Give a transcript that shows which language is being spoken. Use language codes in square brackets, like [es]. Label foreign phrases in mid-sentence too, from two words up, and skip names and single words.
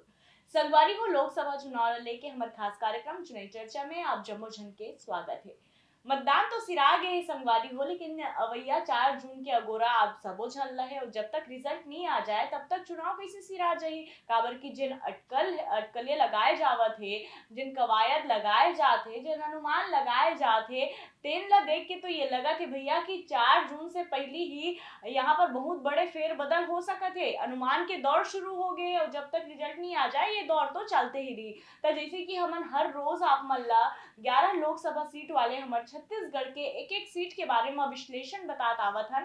[hne] संगवारी हो लोकसभा चुनाव ला लेके हमार खास कार्यक्रम चुनावी चर्चा में आप जम्मो जन के स्वागत है। मतदान तो सिरा गए है संगवारी हो, लेकिन अवैया 4 जून के अगोरा आप सबो झन ला है और जब तक रिजल्ट नहीं आ जाए तब तक चुनाव कैसे सिरा जाही। काबर की जिन अटकले लगाए जावत है, जिन कवायद लगाए जाते, जिन अनुमान लगाए जाते, तेन ला देख के तो ये लगा थे भैया कि 4 जून से पहले ही यहाँ पर बहुत बड़े फेरबदल हो सकत है। अनुमान के दौर शुरू हो गए और जब तक रिजल्ट नहीं आ जाए ये दौर तो चलते ही रही। तो जैसे कि हमन हर रोज आप मन ला 11 लोकसभा सीट वाले हमारे छत्तीसगढ़ के एक एक सीट के बारे में विश्लेषण बतात आवत हन।